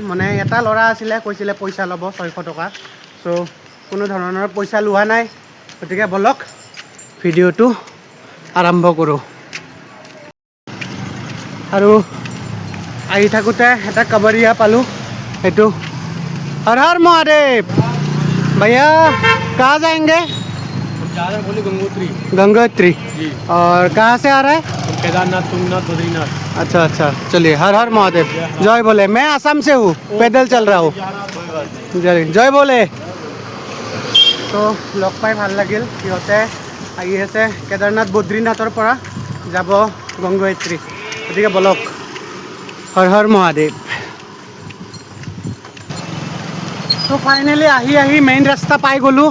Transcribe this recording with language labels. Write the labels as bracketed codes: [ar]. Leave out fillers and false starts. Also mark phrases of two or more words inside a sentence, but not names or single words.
[as] মানে এটা ল'ৰা আছিলে, কৈছিলে পইচা ল'ব 600 টকা। চ' কোনো ধৰণৰ পইচা লোৱা নাই। গতিকে বলক ভিডিঅ'টো আৰম্ভ কৰোঁ। আৰু আহি থাকোঁতে এটা কাবাৰিয়া পালোঁ। [hi] এইটো हर हर महादेव। भैया कहाँ जाएंगे? जा रहे हैं बोले गंगोत्री। गंगोत्री। और कहाँ से आ रहा है? केदारनाथ, तुंगनाथ, बद्रीनाथ। अच्छा अच्छा, चलिए हर हर महादेव। जय बोले। मैं असम से हूँ, पैदल चल रहा हूँ। जय बोले। [as] তো লগ পাই ভাল লাগিল। সিহঁতে আহি আছে কেদাৰনাথ বদ্ৰীনাথৰ পৰা যাব গংগোত্ৰী। গতিকে বলক হৰ হৰ মহাদেৱ। তো ফাইনেলি আহি মেইন ৰাস্তা পাই গ'লোঁ।